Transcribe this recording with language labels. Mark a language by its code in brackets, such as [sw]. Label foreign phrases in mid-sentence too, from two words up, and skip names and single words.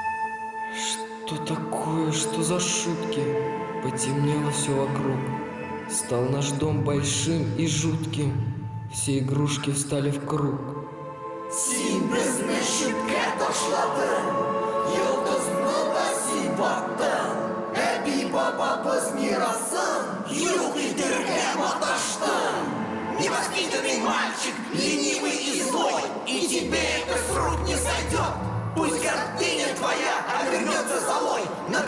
[ru] Что такое? Что за шутки? Потемнело все вокруг. Стал наш дом большим и жутким. Все игрушки встали в круг. [tt] Син безне шүпкә ташладың, йолдызны да син баттың. Әби бабабыз мирасын юк итәргә маташтың. [ru] Невоспитанный мальчик, ленивый и злой, и тебе это с рук не сойдет. Пусть гордыня твоя обернется золой,